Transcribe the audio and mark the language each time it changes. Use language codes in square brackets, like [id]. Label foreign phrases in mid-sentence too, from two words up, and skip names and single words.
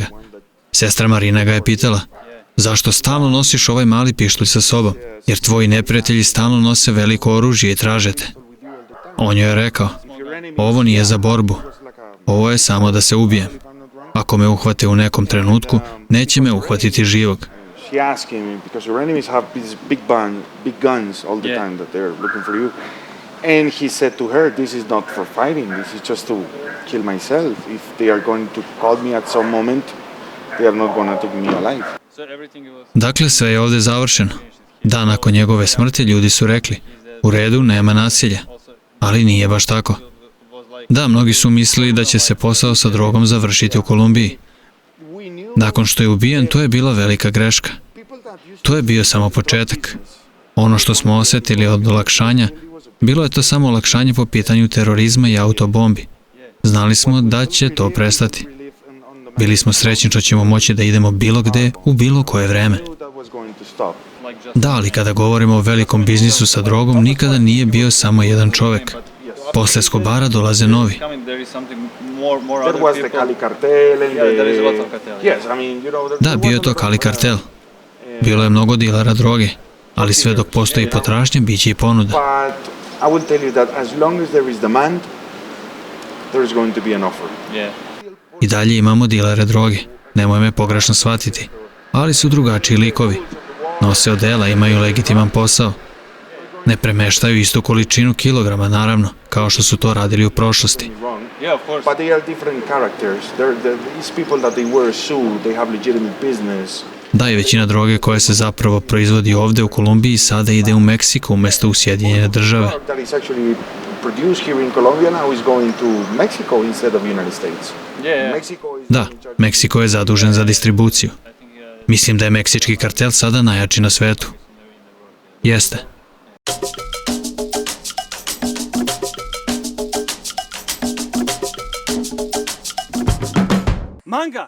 [sr] Sestra Marina ga je pitala, zašto stalno nosiš ovaj mali pištolj sa sobom, jer tvoji neprijatelji stalno nose veliko oružje i traže te. On joj je rekao, ovo nije za borbu, ovo je samo da se ubijem. Ako me uhvate u nekom trenutku, neće me uhvatiti živog. [en] She asked him, because your enemies have these big guns all the time that they're looking for you. And he said to her, this is not for fighting, this is just to kill myself. If they are going to call me at some moment, they are not going to take me alive. [sr] Dakle, sve je ovde završeno. Dan nakon njegove smrti ljudi su rekli, u redu, nema nasilja. Ali nije baš tako. Da, mnogi su mislili da će se posao sa drogom završiti u Kolumbiji. Nakon što je ubijen, to je bila velika greška. To je bio samo početak. Ono što smo osetili od olakšanja, bilo je to samo olakšanje po pitanju terorizma i autobombi. Znali smo da će to prestati. Bili smo srećni što ćemo moći da idemo bilo gde, u bilo koje vreme. Da, ali kada govorimo o velikom biznisu sa drogom, nikada nije bio samo jedan čovek. Posle Escobara dolaze novi. [en] There was the Cali cartel and yes, I mean, you know, [sr] Da, bio je to Cali kartel. Bilo je mnogo dilera droge, ali sve dok postoji potražnja, bit će i ponuda. [en] But I will tell you that as long as there is demand, there is going to be an offer. [sr] I dalje imamo dilere droge, nemoj me pogrešno shvatiti, ali su drugačiji likovi. Nose odela, imaju legitiman posao. Ne premeštaju istu količinu kilograma, naravno, kao što su to radili u prošlosti. [en] But they are different characters. These people that they wear a suit, they have legitimate business. [sr] Da, i većina droge koja se zapravo proizvodi ovde u Kolumbiji sada ide u Meksiko umjesto u Sjedinjene države. [en] That is actually produced here in Colombia now is going to Mexico instead of United States. [sr] Da, Meksiko je zadužen za distribuciju. Mislim da je meksički kartel sada najjači na svetu. Jeste. Manga!